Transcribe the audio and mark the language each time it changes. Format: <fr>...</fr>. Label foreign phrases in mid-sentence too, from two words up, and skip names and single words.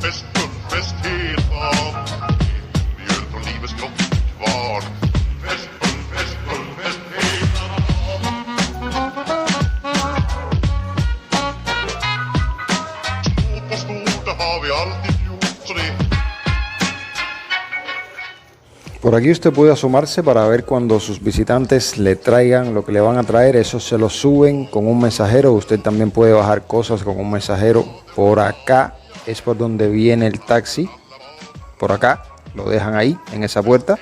<sv>Fest, fullfest hela dagen. Mjöl från livets kvarn. Fest, fullfest hela dagen. Små på stort, det har vi alltid gjort, så det.</sv> <es>Por aquí usted puede asomarse para ver cuando sus visitantes le traigan lo que le van a traer. Eso se lo suben con un mensajero. Usted también puede bajar cosas con un mensajero. Por acá es por donde viene el taxi. Por acá lo dejan ahí en esa puerta.</es>